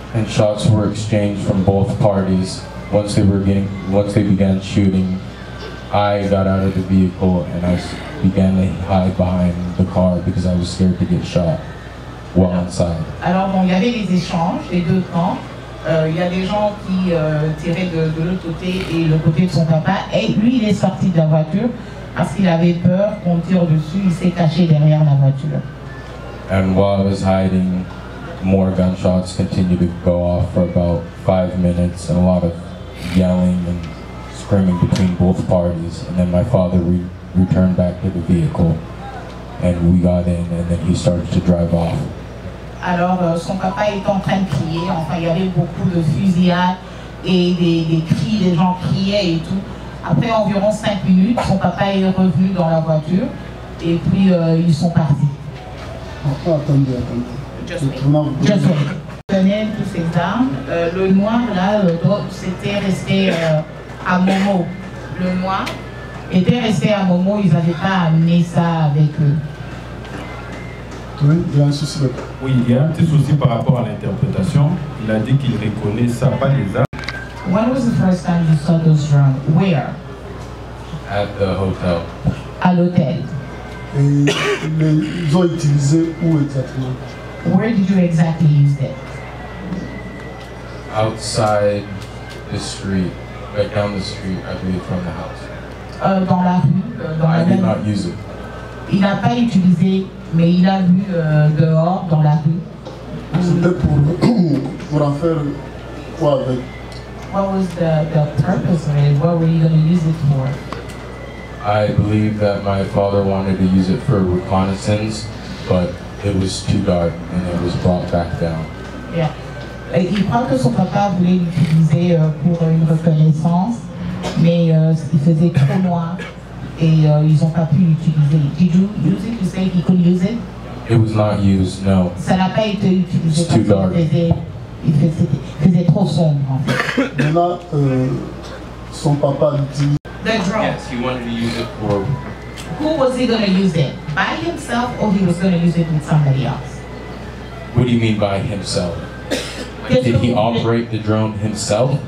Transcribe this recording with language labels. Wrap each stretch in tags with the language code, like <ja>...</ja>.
<en>And shots were exchanged from both parties. Once they began shooting, I got out of the vehicle and I began to hide behind the car because I was scared to get shot while inside.</en> <fr>Alors bon, il y avait des échanges des deux camps. Il y a des gens qui tiraient de l'autre côté et le côté de son papa. Et lui, il est sorti de la voiture parce qu'il avait peur qu'on tire dessus. Il s'est caché derrière la voiture.</fr> <en>And while I was hiding, more gunshots continued to go off for about 5 minutes, and a lot of yelling and screaming between both parties, and then my father returned back to the vehicle, and we got in, and then he started to drive off.</en> <fr>Alors son papa était en train de crier, enfin il y avait beaucoup de fusillades et des cris, les gens criaient et tout. Après environ 5 minutes, son papa est revenu dans la voiture et puis ils sont partis. Attendez.</fr> <en>Just wait.</en> <fr>Daniel, tous ces armes, le noir là, c'était resté à Momo. Le noir était resté à Momo, ils n'avaient pas amené ça avec eux. Oui, il y a un souci. Oui, il y a un petit souci par rapport à l'interprétation. Il a dit qu'il reconnaît ça, pas les armes.</fr> <en>When was the first time you saw those drones? Where? At the hotel.</en> <fr>À l'hôtel. Et ils ont utilisé où exactement?</fr> <en>Where did you exactly use it? Outside the street, right down the street, I believe, from the house.</en> <fr>Dans la rue, dans</fr> <en>I did not use it.</en> <fr>Il n'a pas utilisé, mais il a vu dehors, dans la rue. C'était pour en faire quoi avec?</fr> <en>What was the purpose of it? What were you going to use it for? I believe that my father wanted to use it for reconnaissance, but it was too dark and it was brought back down. Yeah.</en> <fr>Il croit que son papa voulait l'utiliser pour une reconnaissance, mais il faisait trop noir et ils n'ont pas pu l'utiliser.</fr> <en>Did you use it? You say he could use it? It was not used, no.</en> <fr>Ça n'a pas été utilisé</fr> <en>It's too dark.</en> <fr>Il faisait trop sombre en fait. Maintenant, son papa l'utilise.</fr> <en>The drone. Yes, he wanted to use it for. Who was he going to use it? By himself or he was going to use it with somebody else? What do you mean by himself? Did he operate the drone himself?</en>